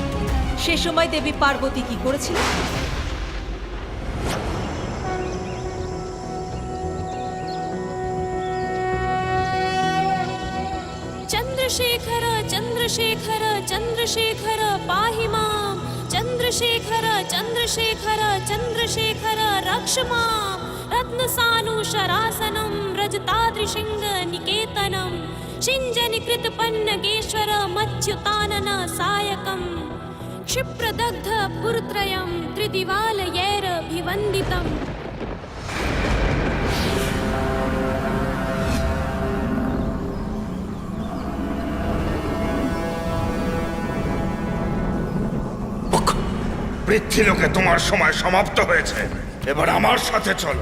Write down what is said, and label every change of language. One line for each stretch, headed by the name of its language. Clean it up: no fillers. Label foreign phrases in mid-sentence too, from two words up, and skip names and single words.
Bangla: সে সময় দেবী পার্বতী কি করেছিলেন?
Sanskrit: चंद्रशेखर चंद्रशेखर चंद्रशेखर पाहि मां चंद्रशेखर चंद्रशेखर चंद्रशेखर रक्ष मां रत्नसानुशरासनं रजताद्रिशृंग निकेतनं शिञ्जनिकृतपन्नगेश्वर मच्युतानन सायकं क्षिप्रदग्ध पुरत्रयं त्रिदिवालयैरभिवन्दितम्।
Bangla: পৃথ্বীলোকে তোমার সময় সমাপ্ত হয়েছে, এবার আমার সাথে চলো।